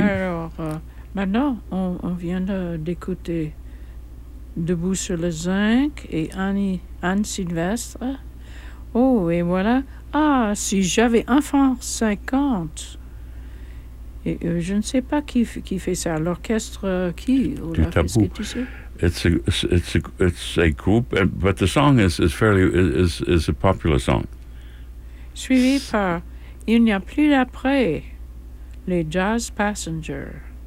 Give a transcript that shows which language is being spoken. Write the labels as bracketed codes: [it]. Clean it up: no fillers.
[fr] Alors, maintenant, on vient d'écouter Debout sur le Zinc et Anne Sylvestre. Oh, et voilà. Ah, si j'avais un franc 50. Et je ne sais pas qui fait ça. L'orchestre qui? Du tabou. Est-ce que tu sais? [en] It's a group, but the song is a popular song. [fr] Suivi par... Il n'y a plus d'après les Jazz Passengers.